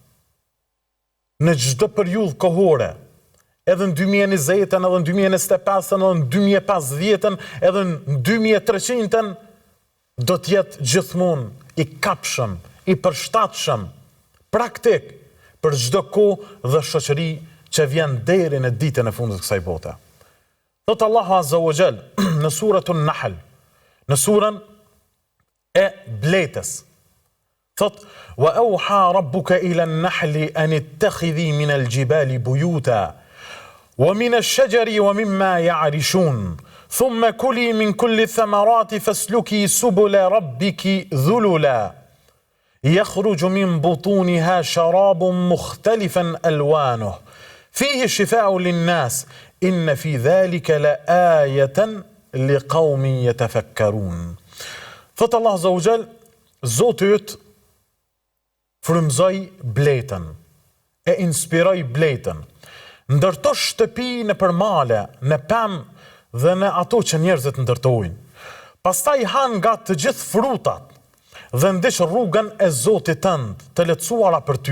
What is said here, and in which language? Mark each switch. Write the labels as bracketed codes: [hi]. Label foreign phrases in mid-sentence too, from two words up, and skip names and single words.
[sq] në çdo periudhë kohore, edhe në 2020-ën, edhe në 2025-ën, edhe në 2050-ën, edhe në 2300-ën, do të jetë gjithmonë i kapshëm, i përshtatshëm, praktik për çdo kohë dhe shoqëri që vjen deri në ditën e fundit të kësaj bote. Thot Allahu [ar] عز وجل [sq] në [ar] سورة النحل, [sq] në surën e bletës. Thot: [ar] "وأوحى ربك إلى النحل أن اتخذي من الجبال بيوتا ومن الشجر ومما يعرشون ثم كلي من كل الثمرات فاسلكي سبل ربك ذللا يخرج من بطونها شراب مختلفا ألوانه فيه شفاء للناس إن في ذلك لآية لقوم يتفكرون. [sq] Thot Allah [ar] عز وجل, [sq] Zoti yt frymëzoi bletën, e inspiroi bletën, ndërto shtëpi në përmale, në pemë dhe në ato që njerëzit ndërtojnë. Pastaj han nga të gjithë frutat dhe ndiq rrugën e Zotit tënd, të lehtësuara për ty.